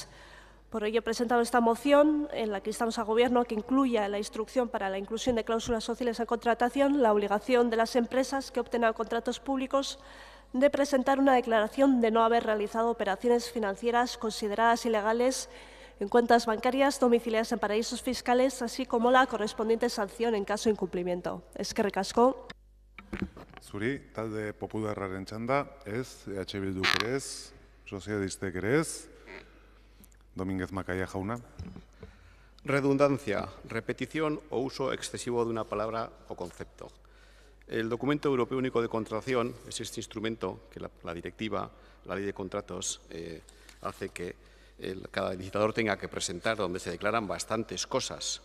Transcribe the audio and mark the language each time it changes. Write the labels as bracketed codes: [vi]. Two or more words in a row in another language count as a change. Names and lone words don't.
[es] Por ello, he presentado esta moción en la que instamos al Gobierno a que incluya en la instrucción para la inclusión de cláusulas sociales en contratación la obligación de las empresas que opten a contratos públicos de presentar una declaración de no haber realizado operaciones financieras consideradas ilegales en cuentas bancarias domiciliadas en paraísos fiscales, así como la correspondiente sanción en caso de incumplimiento. [eu] Eskerrik asko. Zuri, talde popularraren txanda, ez, EH Bilduk ere ez, sozialistek ere ez. Domínguez Macaya Jauna. [es] Redundancia, repetición o uso excesivo de una palabra o concepto. El Documento Europeo Único de Contratación es este instrumento que la directiva, la ley de contratos, hace que cada licitador tenga que presentar, donde se declaran bastantes cosas.